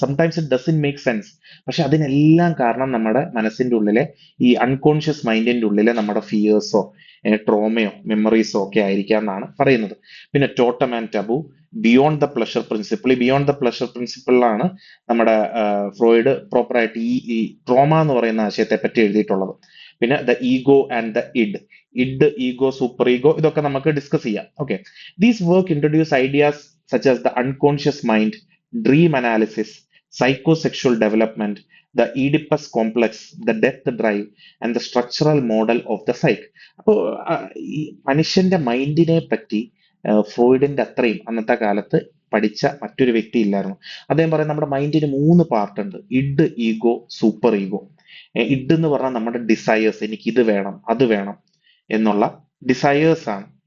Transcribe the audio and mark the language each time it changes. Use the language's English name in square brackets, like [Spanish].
[English] Sometimes it doesn't make sense. [Malayalam] പക്ഷെ അതിനെല്ലാം കാരണം നമ്മുടെ മനസ്സിന്റെ ഉള്ളിലെ ഈ അൺകോൺഷ്യസ് മൈൻഡിന്റെ ഉള്ളിലെ നമ്മുടെ ഫിയേഴ്സോ ട്രോമയോ മെമ്മറീസോ ഒക്കെ ആയിരിക്കാം എന്നാണ് പറയുന്നത്. പിന്നെ ടോട്ടം and ടബു, beyond the pleasure principle. ഈ ബിയോണ്ട് ദ പ്ലഷർ പ്രിൻസിപ്പിളിലാണ് നമ്മുടെ ഫ്രോയിഡ് പ്രോപ്പറായിട്ട് ഈ ട്രോമ എന്ന് പറയുന്ന ആശയത്തെ പറ്റി എഴുതിയിട്ടുള്ളത്. പിന്നെ the ego and the id, ego, super ego, ഇതൊക്കെ നമുക്ക് ഡിസ്കസ് ചെയ്യാം. [English] Okay, these work introduce ideas such as the unconscious mind, dream analysis, psychosexual development, the Oedipus complex, the death drive, and the structural model of the psyche. [Malayalam] അപ്പോൾ ഈ മനുഷ്യന്റെ മൈൻഡിനെ പറ്റി ഫ്രോയിഡിന്റെ അത്രയും അന്നത്തെ കാലത്ത് പഠിച്ച മറ്റൊരു വ്യക്തി ഇല്ലായിരുന്നു. അദ്ദേഹം പറയും നമ്മുടെ മൈൻഡിന് 3 പാർട്ട് ഉണ്ട്: id, ego, super ego. Id എന്ന് പറഞ്ഞാൽ നമ്മുടെ ഡിസയേഴ്സ്, എനിക്ക് ഇത് വേണം അത് വേണം എന്നുള്ള ഡിസയേഴ്സ് ആണ്.